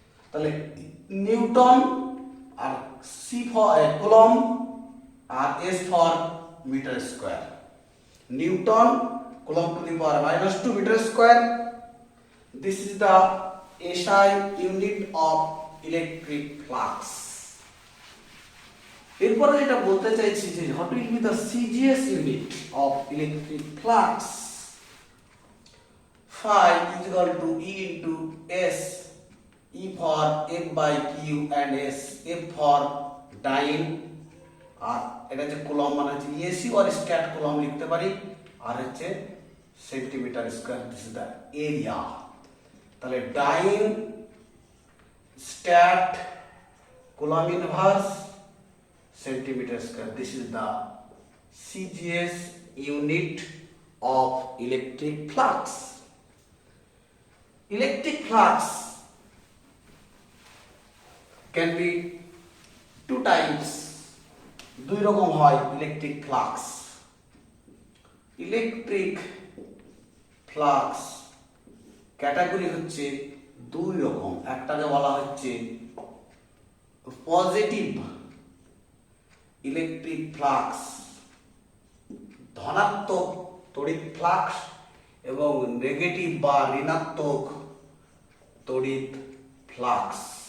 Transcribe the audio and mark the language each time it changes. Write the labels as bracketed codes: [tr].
[bn] তাহলে Newton আর C for coulomb আর S for metre square, Newton coulomb to the power -2 metre square. [en] This is the SI unit of electric flux. [bn] এরপরে যেটা বলতে চাইছি যে [en] What will be the CGS unit of electric flux? phi is equal to E into S, E for F by Q and S, F for dyne, [bn] আর এটা যে coulomb মানে হচ্ছে AC আর stat coulomb লিখতে পারি, আর হচ্ছে centimetre square. [en] This is the area. তাহলে dyne, stat, coulomb inverse, centimetre square, this is the CGS unit of electric flux. Electric flux can be two types, [bn] দুই রকম হয় electric flux. Electric flux category হচ্ছে দুই রকম, একটাকে বলা হচ্ছে পজিটিভ ইলেকট্রিক ফ্লাক্স, ধনাত্মক তড়িৎ ফ্লাক্স, এবং নেগেটিভ বা ঋণাত্মক তড়িৎ ফ্লাক্স।